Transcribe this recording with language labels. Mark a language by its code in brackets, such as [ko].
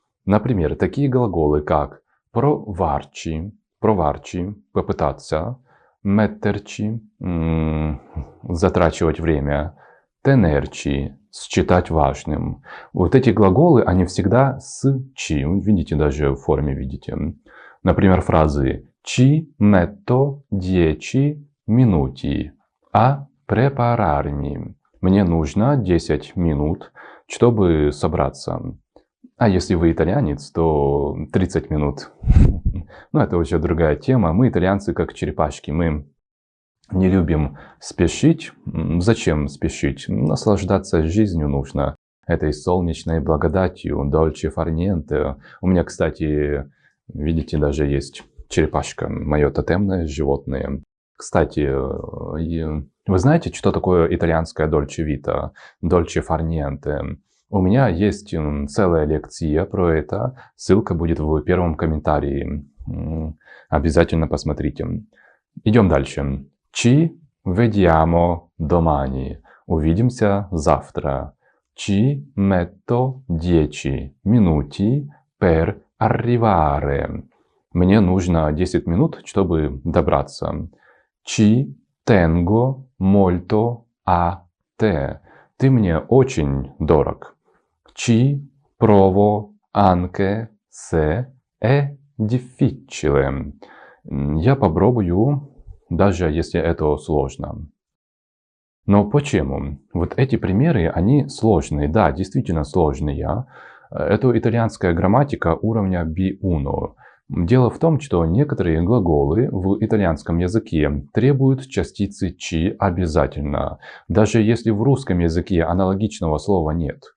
[ru] Например, такие глаголы как «provarci», попытаться, «metterci», затрачивать время, «tenerci», считать важным. Вот эти глаголы, они всегда с «чи». Видите, даже в форме видите. [it] Например, фразы «ci metto 10 minuti a prepararmi». [ru] Мне нужно 10 минут, чтобы собраться. А если вы итальянец, то 30 минут. Но это уже другая тема. Мы итальянцы как черепашки. Мы не любим спешить. Зачем спешить? Наслаждаться жизнью нужно. Этой солнечной благодатью, дольче фар ниенте. У меня, кстати, видите, даже есть черепашка, мое тотемное животное. Кстати, вы знаете, что такое итальянская дольче вита, дольче фар ниенте? У меня есть целая лекция про это. Ссылка будет в первом комментарии. Обязательно посмотрите. Идем дальше. [it] Ci vediamo domani. [ru] Увидимся завтра. [it] Ci metto 10 minuti per arrivare. [ru] Мне нужно 10 минут, чтобы добраться. [it] Ci tengo molto a te. [ru] Ты мне очень дорог. [it] Ci provo anche se è difficile. [ru] Я попробую, даже если это сложно. Но почему? Вот эти примеры, они сложные. Да, действительно сложные. Это итальянская грамматика уровня B1. Дело в том, что некоторые глаголы в итальянском языке требуют частицы «ci» обязательно, даже если в русском языке аналогичного слова нет.